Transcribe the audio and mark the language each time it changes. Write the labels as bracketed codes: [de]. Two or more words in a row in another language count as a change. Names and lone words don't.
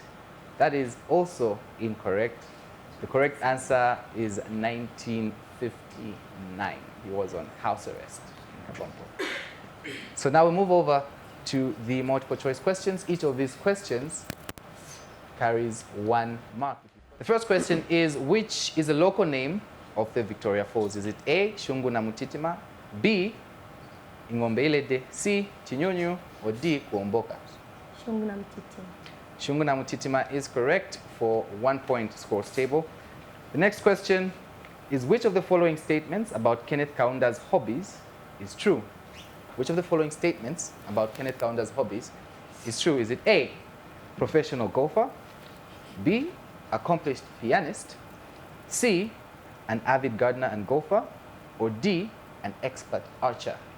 [en] That is also incorrect. The correct answer is 1959. He was on house arrest in Kabompo. So now we move over to the multiple choice questions. Each of these questions carries 1 mark. The first question is, which is a local name of the Victoria Falls? Is it A, Shungu na Mutitima, B, Ingombeilede, C, Chinyonyo, or D, Kuomboka? Shungu na Mtitima. Shungu na Mutitima is correct for 1 point scores table. The next question is, which of the following statements about Kenneth Kaunda's hobbies is true? Which of the following statements about Kenneth Kaunda's hobbies is true? Is it A, professional golfer, B, accomplished pianist, C, an avid gardener and golfer, or D, an expert archer?